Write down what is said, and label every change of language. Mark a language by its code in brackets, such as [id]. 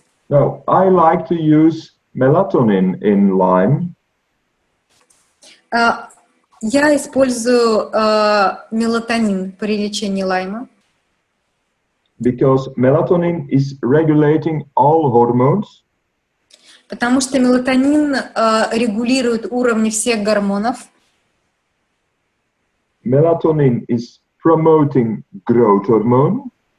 [en] Now, I like to use melatonin in Lyme. [ru] Я использую мелатонин при лечении Лайма. [en] Because melatonin is regulating all hormones. [ru] Потому что мелатонин регулирует уровни всех гормонов. [en] Melatonin is promoting growth hormone.